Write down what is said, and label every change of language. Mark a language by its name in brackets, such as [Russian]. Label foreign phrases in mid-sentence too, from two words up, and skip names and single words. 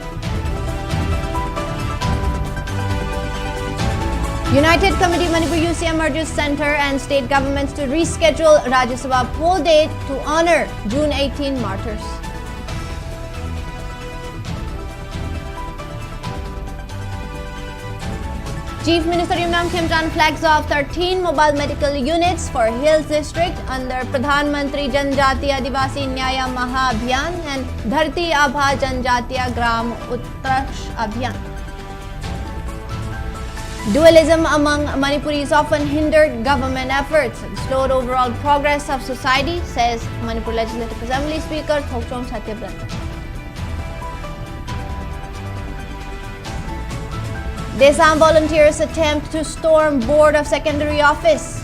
[English] United Committee Manipur UCM urges Centre and state governments to reschedule Rajya Sabha poll date to honor June 18 martyrs. Chief Minister Yumnam Khemchand flags off 13 mobile medical units for Hills District under Pradhan Mantri Janjatiya Adivasi Nyaya Maha Abhiyan and Dharti Abha Janjatiya Gram Utkarsh Abhiyan. Dualism among Manipuris often hindered government efforts and slowed overall progress of society, says Manipur Legislative Assembly Speaker Thokchom Satyabrata. Desam volunteers attempt to storm Board of Secondary Office.